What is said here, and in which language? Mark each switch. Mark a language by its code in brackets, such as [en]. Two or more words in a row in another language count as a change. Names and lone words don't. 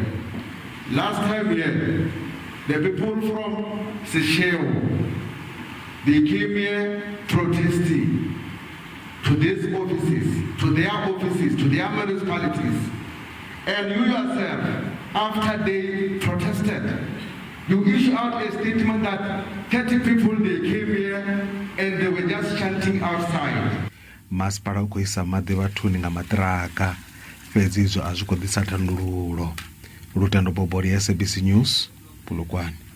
[en] Last time here, the people from Seshego, they came here protesting to these offices, to their offices, to their municipalities. And you yourself, after they protested, you issue out a statement that 30 people, they came here and they were just chanting outside. [ve] Masipala u khou isa maḓi vhathuni nga maṱiraka, fhedzi izwo a zwi khou ḓisa thandululo. Lutendo Bobori, SABC News, Polokwane.